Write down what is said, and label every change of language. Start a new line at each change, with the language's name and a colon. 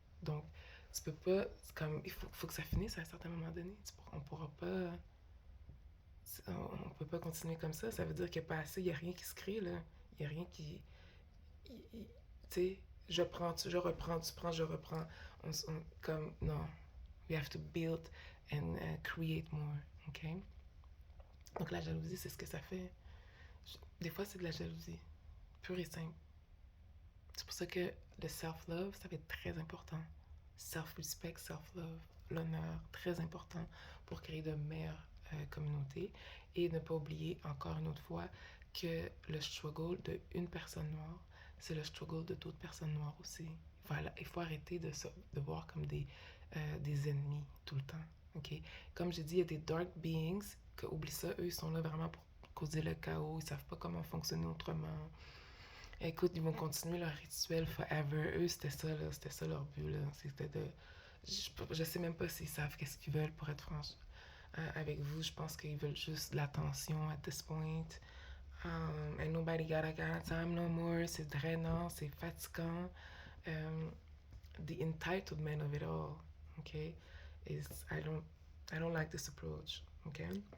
French: Donc tu peux pas, comme faut que ça finisse à un certain moment donné. On pourra pas, on peut pas continuer comme ça. Ça veut dire qu'il n'y a pas assez, il y a rien qui se crée là, il y a rien qui tu sais, je prends, je reprends, tu prends, je reprends. Comme, non.
English: We have to build and create more, ok?
French: Donc la jalousie, c'est ce que ça fait. Des fois, c'est de la jalousie, pure et simple. C'est pour ça que le self-love, ça va être très important. Self-respect, self-love, l'honneur, très important pour créer de meilleures communautés. Et ne pas oublier, encore une autre fois, que le struggle d'une personne noire, c'est le struggle de d'autres personnes noires aussi. Voilà, il faut arrêter de voir comme des ennemis tout le temps. Okay? Comme j'ai dit, il y a des dark beings que, oublie ça, eux, ils sont là vraiment pour causer le chaos, ils savent pas comment fonctionner autrement. Écoute, ils vont continuer leur rituel forever. Eux, c'était ça leur but, là. C'était de... Je sais même pas s'ils savent qu'est-ce qu'ils veulent, pour être franche. Avec vous, je pense qu'ils veulent juste l'attention
English: at this point. And nobody got time no more.
French: C'est drainant, c'est fatigant.
English: The entitlement of it all, okay, is I don't like this approach, okay.